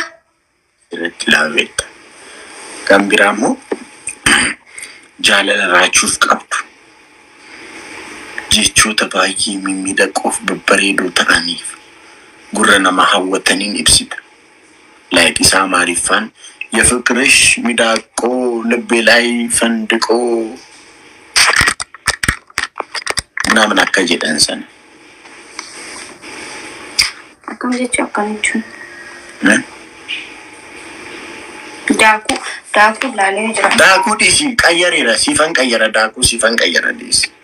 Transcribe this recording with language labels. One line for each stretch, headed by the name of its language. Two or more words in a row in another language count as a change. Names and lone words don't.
Oromo: Asirratti laawetta. Kan biraa immoo jaalala raachuuf qabdu. Jechoota baay'ee mimmiidhaqoof babbareedoo ta'aniif gurra nama hawwataniin ibsita. Laayiqisaa Amaariffaan
Amharic: የፍቅርሽ ሚዳቆ ልቤ ላይ ፈንድቆ ምናምን
Oromo: akka jedhan sana. Akkam jechuu akkam jechuun? Daakuu laalee jira. Daakuu dhiisi qayyareera siifan qayyara daakuu siifan qayyara dhiisi.